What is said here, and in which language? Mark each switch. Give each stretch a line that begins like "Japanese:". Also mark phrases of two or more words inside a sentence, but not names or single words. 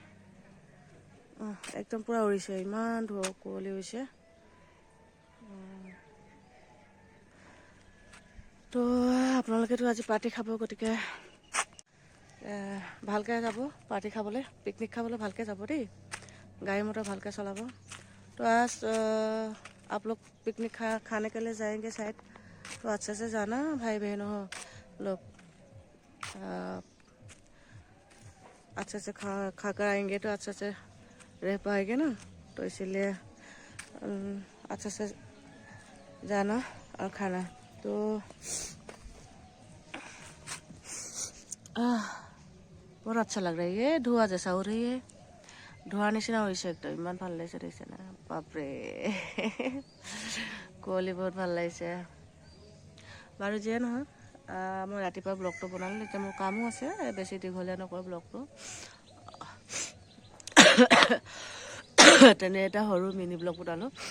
Assamese: একদম পূৰা উৰিছে, ইমান কুঁৱলী হৈছে। তো আপোনালোকেতো আজি পাৰ্টি খাব, গতিকে ভালকৈ যাব পাৰ্টি খাবলৈ, পিকনিক খাবলৈ ভালকৈ যাব দেই, গাড়ী মটৰ ভালকৈ চলাব।
Hindi: তো आज आप लोग पिकनिक खाने के लिए जाएंगे शायद, तो अच्छे से जाना भाई बहनों लोग, अच्छे से खा कर आएंगे तो अच्छे से रह पाएंगे ना, तो इसीलिए अच्छे से जाना और खाना। तो बहुत अच्छा लग रही है, धुआं जैसा हो रही है,
Assamese: ধোৱাৰ নিচিনা হৈছে একদম, ইমান ভাল লাগিছে দেখিছে না, বাপৰে। কুঁৱলী বহুত ভাল লাগিছে বাৰু, যিয়ে নহয় মই ৰাতিপুৱা ব্লগটো বনালোঁ, এতিয়া মোৰ কামো আছে, বেছি দীঘলীয়া নকৰোঁ ব্লগটো। তেনে এটা সৰু
English: mini blog
Assamese: বনালোঁ।